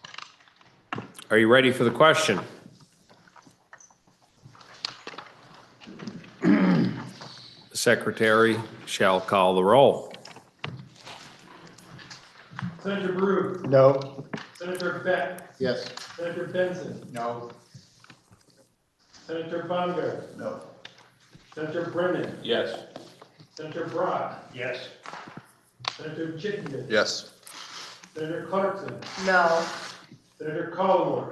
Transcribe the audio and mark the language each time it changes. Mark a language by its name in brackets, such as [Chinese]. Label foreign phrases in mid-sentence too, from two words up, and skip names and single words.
[English] Are you ready for the question? The secretary shall call the roll. Senator Brew. No. Senator Beck. Yes. Senator Benson. No. Senator Bonner. No. Senator Brennan. Yes. Senator Brock. Yes. Senator Chittenden. Yes. Senator Clarkson. No. Senator Collmore.